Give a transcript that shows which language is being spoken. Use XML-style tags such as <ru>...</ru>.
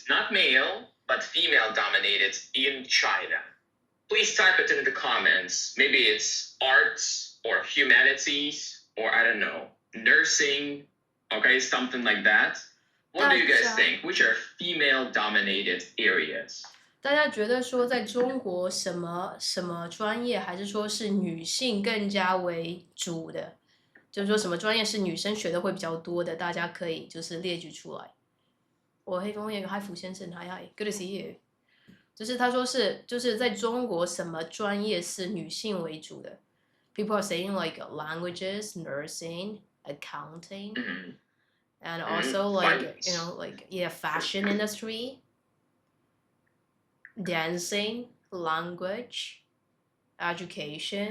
<en>Not male, but female dominated in China. Please type it in the comments. Maybe it's arts or humanities or I don't know, nursing, Okay, something like that. What do you guys think? Which are female-dominated areas?</en> <zh>大家觉得说在中国什么专业，还是说是女性更加为主的？就是说什么专业是女生学的会比较多的？大家可以就是列举出来。我黑风也嗨福先生，</zh> <en>hi good to see you。</en> <zh>就是他说是就是在中国什么专业是女性为主的？</zh> <en>People are saying like languages, nursing, accounting, and also like fashion industry, dancing, language, education,</en>